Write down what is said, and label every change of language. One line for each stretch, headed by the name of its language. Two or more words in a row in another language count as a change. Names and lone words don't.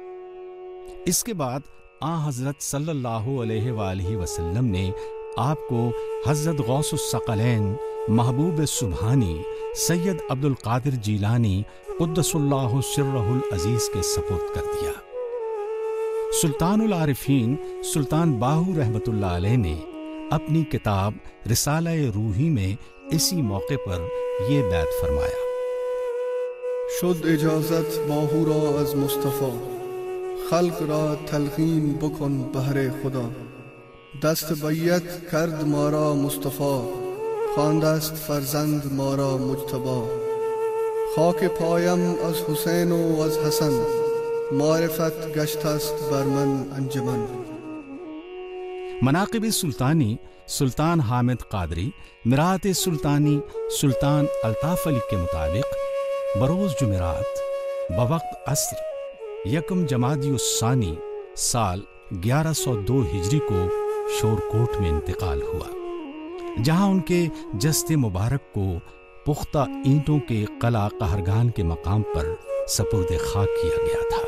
Urdu: اس کے بعد حضرت
Arabic: صلی اللہ علیہ وآلہ وسلم
Urdu: نے آپ کو حضرت غوث الثقلین محبوب سبحانی سید عبد القادر جیلانی
Arabic: قدس اللہ سرہ العزیز
Urdu: کے سپرد کر دیا۔ سلطان العارفین سلطان باہو
Arabic: رحمت اللہ علیہ
Urdu: نے اپنی کتاب رسالہ روحی میں اسی موقع پر یہ بیعت فرمایا،
Persian: شد اجازت باہو را از مصطفیٰ، خلق را تلقین بکن بہر خدا، دست بیعت کرد مارا مصطفیٰ، خواندست فرزند مارا مجتبی، خاک پایم از حسین و از حسن، معرفت گشت است بر من انجمن۔
Urdu: مناقب سلطانی سلطان حامد قادری مرات سلطانی سلطان الطاف علی کے مطابق بروز جمعرات بوقت عصر یکم جمادی الثانی سال 1102 ہجری کو شور کوٹ میں انتقال ہوا، جہاں ان کے جسد مبارک کو پختہ اینٹوں کے قلعہ قہرگان کے مقام پر سپرد خاک کیا گیا تھا۔